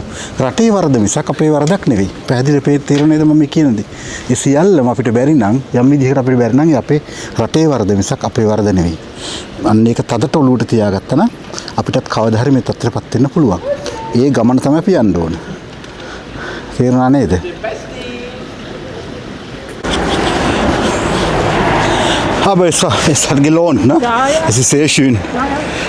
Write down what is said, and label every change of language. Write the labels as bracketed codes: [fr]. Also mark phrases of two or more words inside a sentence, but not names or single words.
[si] රටේ වරද මිසක් අපේ වරදක් නෙවෙයි. පැහැදිලිව තේරෙනවද මම කියන්නේ? ඒ සියල්ලම අපිට බැරි නම් යම් විදිහකට අපිට බැරි නම් අපේ රටේ වරද මිසක් අපේ වරද නෙවෙයි. අන්න ඒක තදට ඔලුවට තියාගත්තා නම් අපිටත් කවදා හරි මේ තත්ත්වයටපත් වෙන්න පුළුවන්. ඒ ගමන තමයි අපි යන්න ඕන. තේරුණා නේද? [de] Aber es hat gelohnt, ne? Ja, ja. Es ist sehr schön. Ja, ja.